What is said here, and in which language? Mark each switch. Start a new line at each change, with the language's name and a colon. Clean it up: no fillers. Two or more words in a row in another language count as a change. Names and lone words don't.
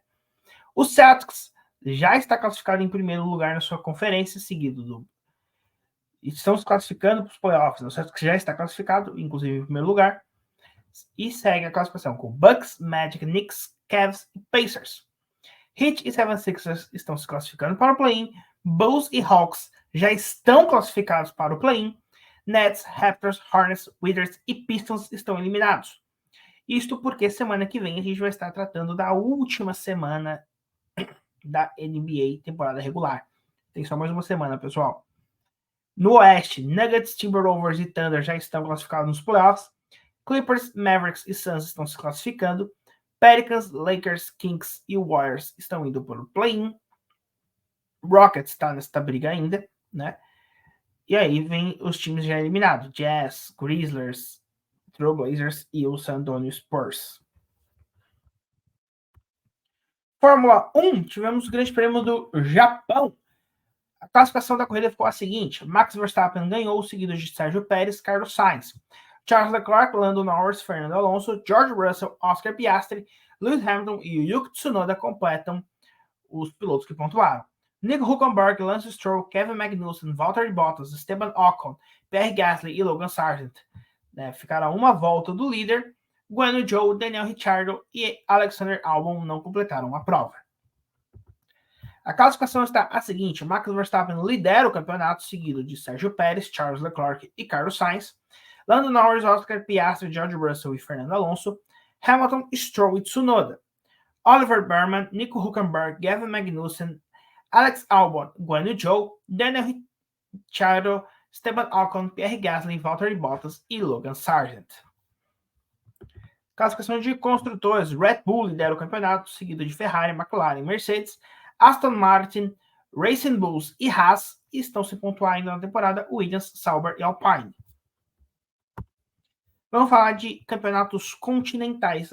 Portuguese: O Celtics já está classificado em primeiro lugar na sua conferência, seguido do... Estão se classificando para os playoffs. O Celtics já está classificado, inclusive em primeiro lugar. E segue a classificação com Bucks, Magic, Knicks, Cavs e Pacers. Heat e 76ers estão se classificando para o play-in. Bulls e Hawks já estão classificados para o play-in. Nets, Raptors, Hornets, Wizards e Pistons estão eliminados. Isto porque semana que vem a gente vai estar tratando da última semana da NBA temporada regular. Tem só mais uma semana, pessoal. No Oeste, Nuggets, Timberwolves e Thunder já estão classificados nos playoffs. Clippers, Mavericks e Suns estão se classificando. Pelicans, Lakers, Kings e Warriors estão indo para o play-in. Rockets está nessa briga ainda, né? E aí vem os times já eliminados. Jazz, Grizzlies, Trailblazers e o San Antonio Spurs. Fórmula 1, tivemos o Grande Prêmio do Japão. A classificação da corrida ficou a seguinte: Max Verstappen ganhou, seguido de Sérgio Pérez, Carlos Sainz. Charles Leclerc, Lando Norris, Fernando Alonso, George Russell, Oscar Piastri, Lewis Hamilton e Yuki Tsunoda completam os pilotos que pontuaram. Nico Hülkenberg, Lance Stroll, Kevin Magnussen, Valtteri Bottas, Esteban Ocon, Pierre Gasly e Logan Sargent ficaram a uma volta do líder. Guan Yu Zhou, Daniel Ricciardo e Alexander Albon não completaram a prova. A classificação está a seguinte: Max Verstappen lidera o campeonato, seguido de Sérgio Pérez, Charles Leclerc e Carlos Sainz. Lando Norris, Oscar Piastri, George Russell e Fernando Alonso. Hamilton, Stroll e Tsunoda. Oliver Berman, Nico Hülkenberg, Gavin Magnussen, Alex Albon, Guan Yu Zhou, Daniel Ricciardo, Esteban Ocon, Pierre Gasly, Valtteri Bottas e Logan Sargent. Classificação de construtores: Red Bull lidera o campeonato, seguido de Ferrari, McLaren, Mercedes, Aston Martin, Racing Bulls e Haas. Estão se pontuando ainda na temporada Williams, Sauber e Alpine. Vamos falar de campeonatos continentais.